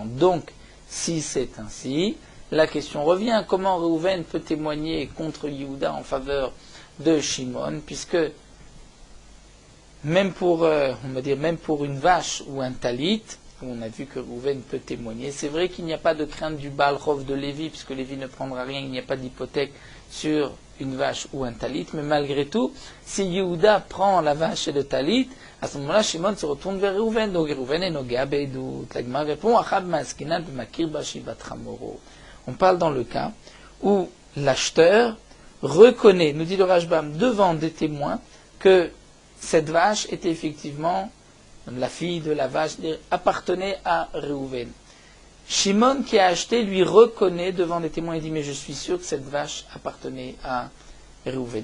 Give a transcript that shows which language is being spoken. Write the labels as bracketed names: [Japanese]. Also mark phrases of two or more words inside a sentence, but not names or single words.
[French] Donc, si c'est ainsi, la question revient, comment Réhouven peut témoigner contre Yehuda en faveur de Shimon, puisque même pour, on va dire, même pour une vache ou un talit, on a vu que Réhouven peut témoigner, c'est vrai qu'il n'y a pas de crainte du [Hebrew] בעל חוב [French] de Lévi, puisque Lévi ne prendra rien, il n'y a pas d'hypothèque sur une vache ou un talit, mais malgré tout, si Yehuda prend la vache et le talit, à ce moment-là, Shimon se retourne vers Réhouven, donc Réhouven est [Hebrew] נוגע בעדות. [French] La Gemara répond, [Aramaic] הכא במאי עסקינן במכיר בשבח חמורו. [French] On parle dans le cas où l'acheteur reconnaît, nous dit le Rashbam, devant des témoins, que cette vache était effectivement la fille de la vache, appartenait à Réhouven. Shimon qui a acheté lui reconnaît devant des témoins et dit, mais je suis sûr que cette vache appartenait à Réhouven.